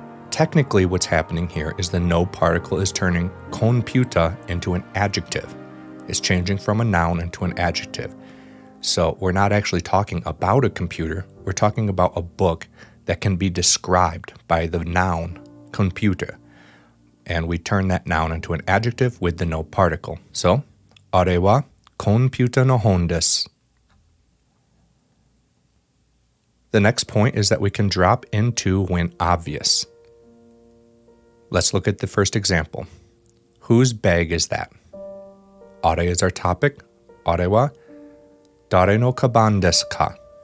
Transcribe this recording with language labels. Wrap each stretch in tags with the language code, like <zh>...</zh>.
<en>Technically, what's happening here is the no particle is turning computer into an adjective. It's changing from a noun into an adjective. So we're not actually talking about a computer, we're talking about a book that can be described by the noun computer. And we turn that noun into an adjective with the no particle.</en> <ja>So, あれはコンピューターの本です.</ja> <en>The next point is that we can drop into when obvious. Let's look at the first example. Whose bag is that? あれ is our topic.</en> <ja>あれは誰のカバンですか?</ja>